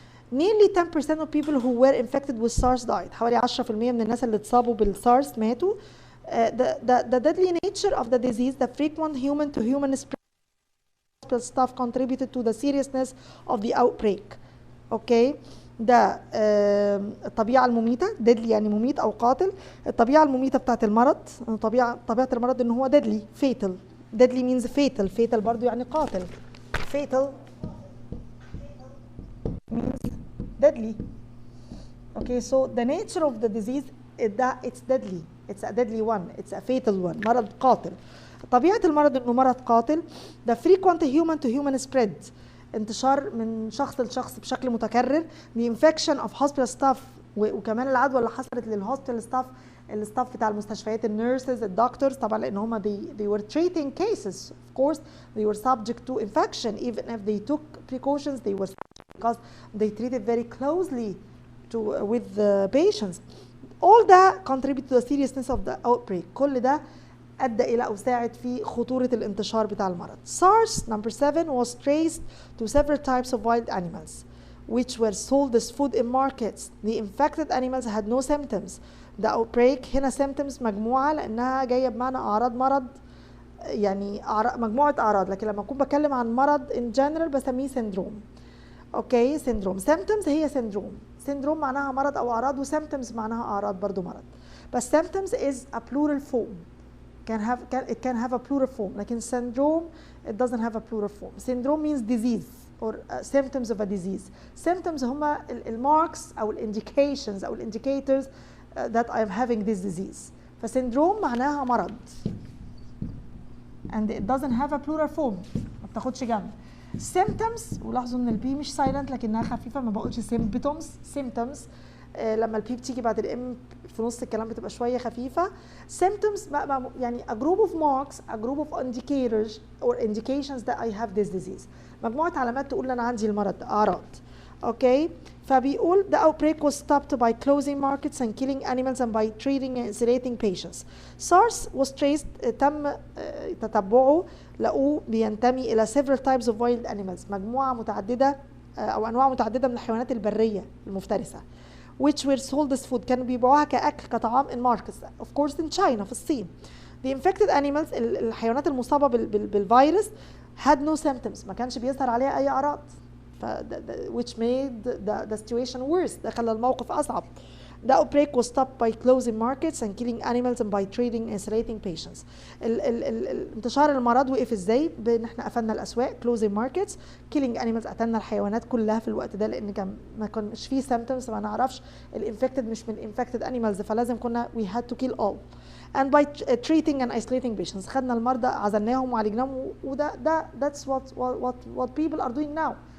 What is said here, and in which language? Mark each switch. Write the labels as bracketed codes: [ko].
[en] Nearly 10% of people who were infected with SARS died. [ar] حوالي 10% من الناس اللي اتصابوا بالسارس ماتوا. [en] The deadly nature of the disease, the frequent human-to-human spread stuff contributed to the seriousness of the outbreak. Okay. [ar] ده الطبيعة المميتة، deadly يعني مميت أو قاتل. الطبيعة المميتة بتاعت المرض، طبيعة المرض إن هو deadly fatal. [en] deadly means fatal [ar] برضو يعني قاتل. [en] fatal means deadly. Okay, so the nature of the disease is that it's deadly. It's a deadly one. It's a fatal one. [ar] مرض قاتل. طبيعة المرض إنه مرض قاتل. [en] The frequent human-to-human spread. [ar] انتشار من شخص لشخص بشكل متكرر. [en] The infection of hospital staff [ar] وكمان العدوى اللي حصلت للهوسبيتال ستاف، الستاف بتاع المستشفيات، النيرسز، الدكتورز، طبعا لان هم [en] they were treating cases. Of course they were subject to infection even if they took precautions. They were because they treated very closely with the patients. All that contribute to the seriousness of the outbreak. كل ده أدى إلى أو ساعد في خطورة الانتشار بتاع المرض. SARS number 7 was traced to several types of wild animals which were sold as food in markets. The infected animals had no symptoms. The outbreak [ar] هنا symptoms مجموعة لأنها جاية بمعنى أعراض مرض، يعني مجموعة أعراض، لكن لما أكون بتكلم عن مرض [en] in general [ar] بسميه syndrome. أوكي syndrome. symptoms هي syndrome معناها مرض أو أعراض، و symptoms معناها أعراض برضو مرض. [en] بس symptoms is a plural form. It can have a plural form. لكن syndrome it doesn't have a plural form. Syndrome means disease or symptoms of a disease. Symptoms هما marks أو indications أو indicators that I am having this disease. [ar] فsyndrome معناها مرض. [en] And it doesn't have a plural form. [ar] ما بتاخدش جنب. symptoms ولاحظوا ان البي مش silent لكنها خفيفة، ما بقولش symptoms. لما البي بتيجي بعد الام في نص الكلام بتبقى شويه خفيفه. [en] symptoms يعني a group of marks, a group of indicators or indications that I have this disease. [ar] مجموعه علامات تقول انا عندي المرض ده، اعراض. اوكي فبيقول [en] the outbreak was stopped by closing markets and killing animals and by treating and isolating patients. SARS was traced [ar] تم تتبعه، لقوه بينتمي الى [en] several types of wild animals، [ar] مجموعه متعدده او انواع متعدده من الحيوانات البريه المفترسه. [en] which were sold as food، [ar] كانوا بيبيعوها كأكل كطعام [en] in markets of course in China [ar] في الصين. [en] The infected animals [ar] الحيوانات المصابة بالفيروس [en] had no symptoms، [ar] ما كانش بيظهر عليها أي أعراض، [en] which made the situation worse، [ar] ده خلى الموقف أصعب. [en] The outbreak was stopped by closing markets and killing animals and by treating and isolating patients. [ar] انتشار المرض وقف ازاي؟ بان احنا قفلنا الاسواق [en] closing markets، killing animals [ar] قتلنا الحيوانات كلها في الوقت ده لان كان ما كانش فيه symptoms، ما نعرفش الانفكتد مش من infected animals، فلازم كنا [en] we had to kill all. And by treating and isolating patients، [ar] خدنا المرضى عزلناهم وعالجناهم، وده [en] that's what people are doing now.